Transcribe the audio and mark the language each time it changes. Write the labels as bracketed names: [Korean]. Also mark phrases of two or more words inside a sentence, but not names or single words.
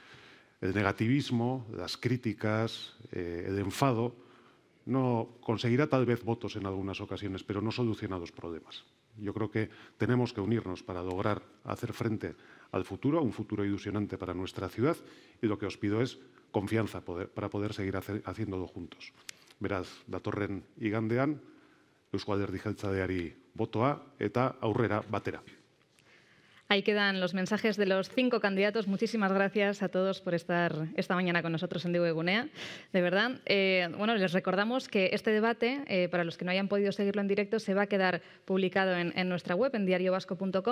[Spanish] El negativismo, las críticas, el enfado, no conseguirá tal vez votos en algunas ocasiones, pero no soluciona los problemas. Yo creo que tenemos que unirnos para lograr hacer frente al futuro, a un futuro ilusionante para nuestra ciudad, y lo que os pido es confianza para poder seguir haciéndolo juntos. [Basque] Beraz, datorren igandean, Eusko Alderdi Jeltzaleari botoa eta aurrera batera. [Spanish] Ahí quedan los mensajes de los 5 candidatos. Muchísimas gracias a todos por estar esta mañana con nosotros en Digo Egunea. De verdad, bueno, les recordamos que este debate, para los que no hayan podido seguirlo en directo, se va a quedar publicado en nuestra web, en diariovasco.com.